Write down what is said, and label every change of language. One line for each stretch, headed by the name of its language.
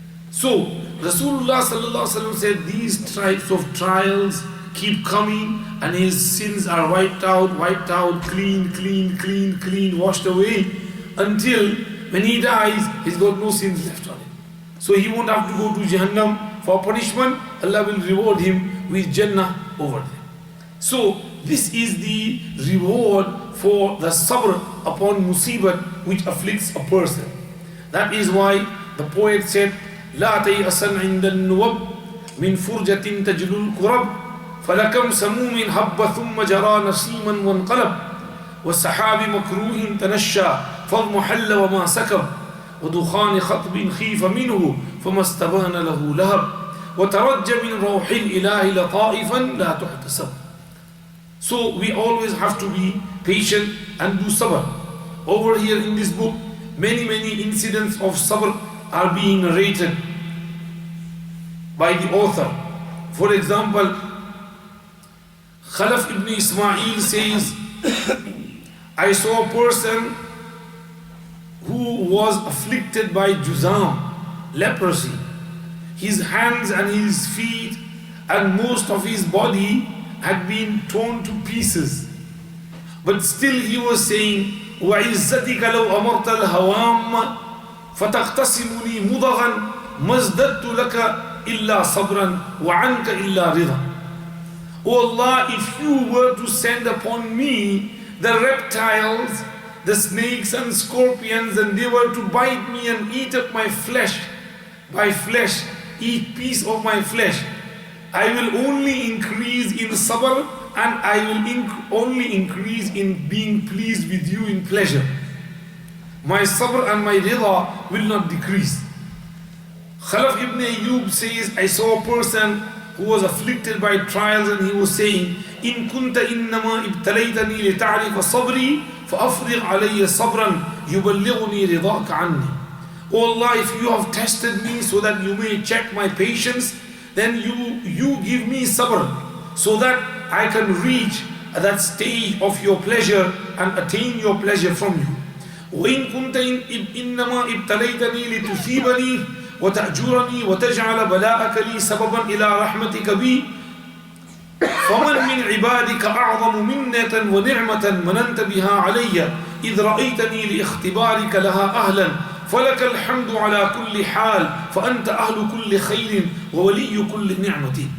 English: So, Rasulullah sallallahu alaihi wasallam said these types of trials keep coming and his sins are wiped out, clean, washed away, until when he dies, he's got no sins left on him. So he won't have to go to Jahannam for punishment. Allah will reward him with Jannah over there. So this is the reward for the sabr upon musibat which afflicts a person. That is why the poet said,
Arabic: لا تيأسن عند النوب من فرجة تجلو الكرب فلكم سموم هب ثم جرى نسيما وانقلب والسحاب مكروه تنشى فاضمحل وما سكب ودخان خطب خيف منه فما استبان له لهب وترج من روح الإله لطائفا لا تحتسب.
English: So we always have to be patient and do sabr. Over here in this book, many incidents of sabr are being narrated by the author. For example, Khalaf ibn Ismail says, I saw a person who was afflicted by juzam, leprosy. His hands and his feet and most of his body had been torn to pieces. But still he was saying,
Arabic: وَعِزَّتِكَ لَوْ أَمَرْتَ الْهَوَامَ فَتَقْتَسِمُنِي مُضَغًا مَزْدَدْتُ لَكَ إِلَّا صَبْرًا وَعَنْكَ إِلَّا رِضًا.
English: O Allah, if you were to send upon me the reptiles, the snakes and scorpions, and they were to bite me and eat up my flesh, by flesh, eat piece of my flesh, I will only increase in sabr and I will only increase in being pleased with you in pleasure. My sabr and my rida will not decrease. Khalaf ibn Ayyub says, I saw a person who was afflicted by trials and he was saying,
Arabic: إن كنت إنما ابتليتني لتعرف صبري فأفرغ علي صبرا يبلغني رضاك عني.
English: O Allah, if you have tested me so that you may check my patience, then you give me sabr so that I can reach that stage of your pleasure and attain your pleasure from you.
Arabic: وإن كنت إنما ابتليتني لتثيبني وتأجرني وتجعل بلاءك لي سببا إلى رحمتك بي فمن من عبادك أعظم منة ونعمة مننت بها علي إذ رأيتني لاختبارك لها أهلا فلك الحمد على كل حال فأنت أهل كل خير وولي كل نعمة.